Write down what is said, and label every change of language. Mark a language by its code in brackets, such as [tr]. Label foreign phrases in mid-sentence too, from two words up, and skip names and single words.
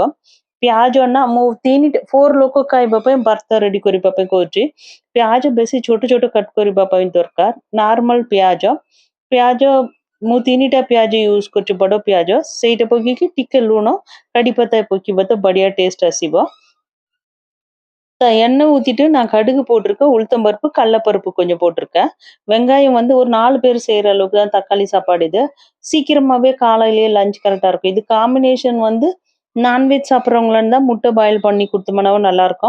[or] ପିଆଜ ନା ମୁଁ 4 ଲୋକ ଖାଇବା ପାଇଁ ଭାତ ରେଡି କରିବା ପାଇଁ କହୁଛି। ପିଆଜ ବେଶୀ ଛୋଟ ଛୋଟ କଟ୍ କରିବା ପାଇଁ ଦରକାର। ନର୍ମାଲ ପିଆଜ ପିଆଜ ମୁଁ 3ଟା ପିଆଜ ୟୁଜ କରୁଛି, ବଡ ପିଆଜ। ସେଇଟା ପକେଇକି ଟିକେ ଲୁଣ, କଡି ପତା ପକେଇବ ତ ବଢିଆ ଟେଷ୍ଟ ଆସିବ। [ta] எண்ணெய் ஊத்திட்டு நான் கடுகு போட்டிருக்கேன், உளுத்தம் பருப்பு, கடலைப்பருப்பு கொஞ்சம் போட்டிருக்கேன்। வெங்காயம் வந்து ஒரு 4 பேர் செய்யற அளவுக்கு தான் தக்காளி சாப்பாடு இது। சீக்கிரமாவே காலையிலேயே லஞ்ச் கரெக்டா இருக்கும்। இது காம்பினேஷன் வந்து நான்வெஜ் சாப்பிட்றவங்களா இருந்தா முட்டை பாயில் பண்ணி கொடுத்தோம்னாவும் நல்லா இருக்கும்।